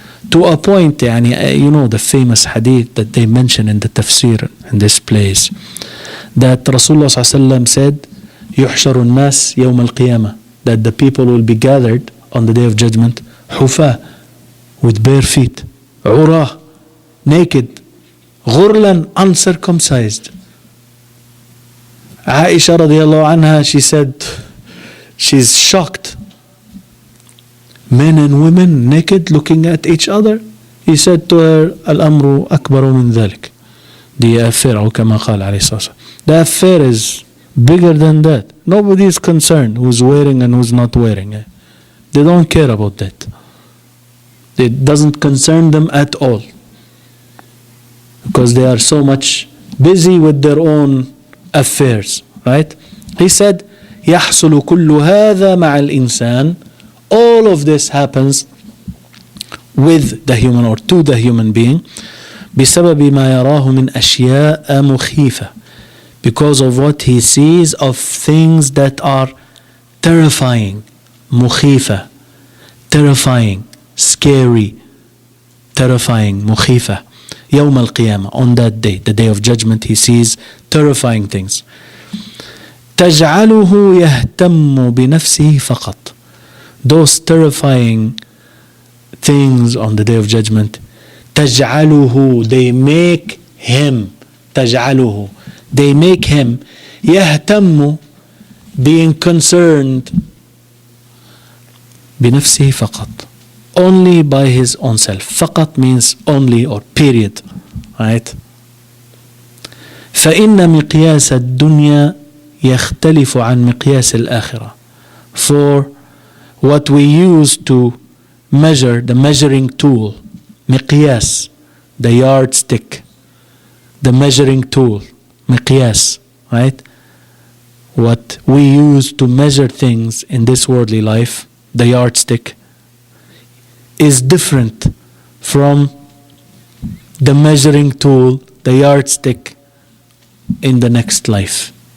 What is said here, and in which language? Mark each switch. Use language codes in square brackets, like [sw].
[en] To a point, يعني, you know, the famous hadith that they mention in the tafsir in this place, that Rasulullah ﷺ said, [ar] يحشر الناس يوم القيامة, [en] that the people will be gathered on the day of judgment, حفاة, with bare feet, عراة, naked, غرلا, uncircumcised. Aisha radiallahu anha, she said, she's shocked. Men and women naked looking at each other. He said to her, [ar] الأمر أكبر من ذلك. [en] The affair, [ar] أو كما قال عليه الصلاة والسلام. [en] The affair is bigger than that. Nobody is concerned who's wearing and who's not wearing. They don't care about that. It doesn't concern them at all, because they are so much busy with their own affairs, right? He said, [ar] يحصل كل هذا مع الإنسان. [en] All of this happens with the human or to the human being [ar] بسبب ما يراه من أشياء مخيفة, [en] because of what he sees of things that are terrifying. مخيفة, terrifying, scary, terrifying, مخيفة. [ar] يوم القيامة, [en] on that day, the day of judgment, he sees terrifying things. [ar] تجعله يهتم بنفسه فقط. [en] Those terrifying things on the day of judgment, تجعله, they make him, تجعله, they make him, يهتم, being concerned, [ar] بنفسه فقط, [en] only by his own self. فقط means only or period, right? [ar] فإن مقياس الدنيا يختلف عن مقياس الآخرة. [en] For what we use to measure, the measuring tool, مقياس, the yardstick, the measuring tool, مقياس, right? What we use to measure things in this worldly life, the yardstick, is different from the measuring tool, the yardstick, in the next life.